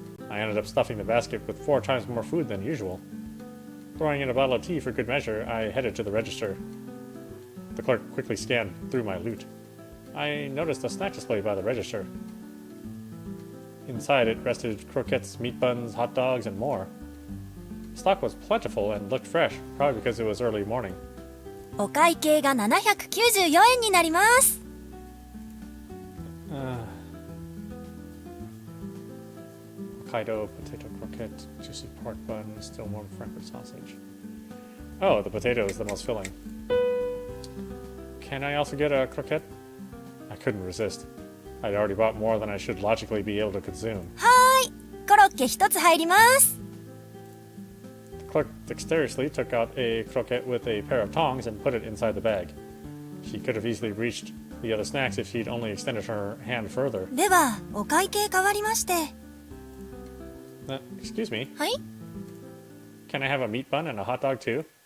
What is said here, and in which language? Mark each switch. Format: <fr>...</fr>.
<en>I ended up stuffing the basket with 4 times more food than usual. Throwing in a bottle of tea for good measure, I headed to the register. The clerk quickly scanned through my loot. I noticed a snack display by the register. Inside it rested croquettes, meat buns, hot dogs, and more. Stock was plentiful and looked fresh, probably because it was early morning.</en> <ja>お会計が794円になります。</ja> <en>Hokkaido potato croquette, juicy pork bun, still warm Frankfurt sausage. Oh, the potato is the most filling. Can I also get a croquette? I couldn't resist. I'd already bought more than I should logically be able to consume.</en> <ja>はーい。コロッケ1つ入ります。</ja> <en>The clerk dexterously took out a croquette with a pair of tongs and put it inside the bag. She could have easily reached the other snacks if she'd only extended her hand further.</en> <ja>では、お会計変わりまして。</ja> <en>Excuse me.</en> <ja>はい。</ja> <en>Can I have a meat bun and a hot dog too?</en>